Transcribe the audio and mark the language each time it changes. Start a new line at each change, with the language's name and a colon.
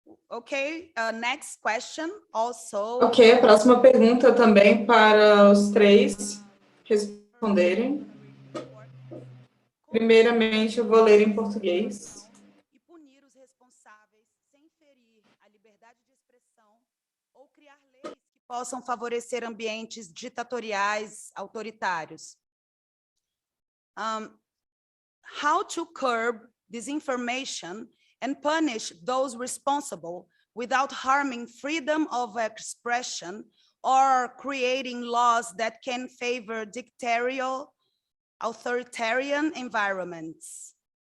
English: Okay, next question also.
Portuguese: Ok, a próxima pergunta também para os três responderem. Primeiramente, eu vou ler em português. E punir os responsáveis sem ferir a liberdade de expressão ou criar leis que possam favorecer ambientes ditatoriais, autoritários.
English: How to curb disinformation and punish those responsible without harming freedom of expression or creating laws that can favor dictatorial, authoritarian environments.